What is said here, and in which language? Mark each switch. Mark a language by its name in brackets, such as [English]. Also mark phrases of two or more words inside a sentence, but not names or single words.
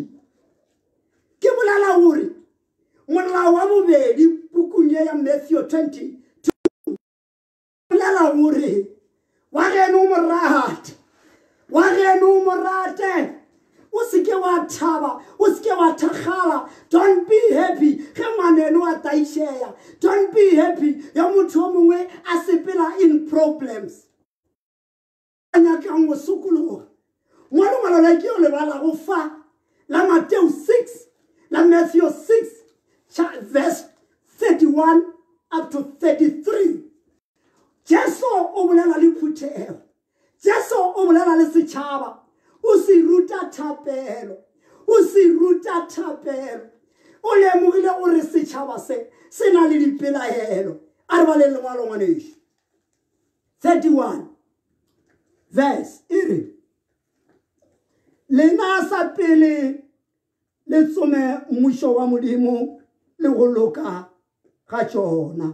[Northern Sotho] Ke bolela gore molao wa bobedi pukung ye ya Matthew 22 bolela gore wa geno o morate, wa geno o morate, o seke wa thaba, o seke wa thakgala. [English] Don't be happy [Northern Sotho] ge ngwaneno a taišeya, [English] don't be happy [Northern Sotho] ya motho o mongwe a sepela [English] in problems [Northern Sotho] a nyakang go sokologa. Ngwalo la ke yo lebala go fa la Matthew 6 la Matthew 6 verse 31 [English] up to [Northern Sotho] 33. Jesu o bolela le phuthego, Jesu o bolela le setšhaba, o se ruta thapelo, o se ruta thapelo. O lemogile gore setšhaba se na le dipelaelo. A re ba le lengwalo ngwaneso 31 verse e re lena sa pele le tsome mmušo wa modimo le go loka ga tšona.